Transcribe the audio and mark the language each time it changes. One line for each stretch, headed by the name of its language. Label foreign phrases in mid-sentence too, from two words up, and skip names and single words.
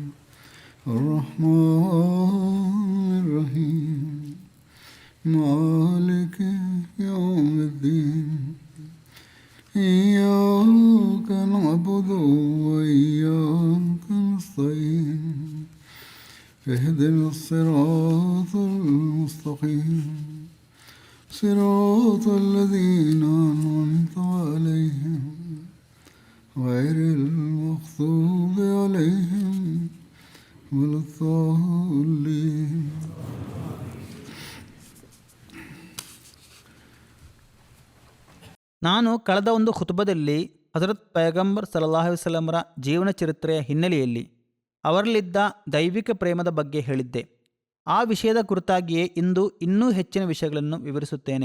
Arabic: الرحمن الرحيم مالك يوم الدين إياك نعبد وإياك نستعين اهدنا الصراط المستقيم صراط الذين أنعمت عليهم غير المغضوب عليهم ولا الضالين.
Kannada: ನಾನು ಕಳೆದ ಒಂದು ಖುತಬದಲ್ಲಿ ಹಜರತ್ ಪೈಗಂಬರ್
Arabic: صلى الله عليه وسلم
Kannada: ಜೀವನ ಚರಿತ್ರೆಯ ಹಿನ್ನೆಲೆಯಲ್ಲಿ ಅವರಲ್ಲಿದ್ದ ದೈವಿಕ ಪ್ರೇಮದ ಬಗ್ಗೆ ಹೇಳಿದ್ದೆ. ಆ ವಿಷಯದ ಕುರಿತಾಗಿಯೇ ಇಂದು ಇನ್ನೂ ಹೆಚ್ಚಿನ ವಿಷಯಗಳನ್ನು ವಿವರಿಸುತ್ತೇನೆ.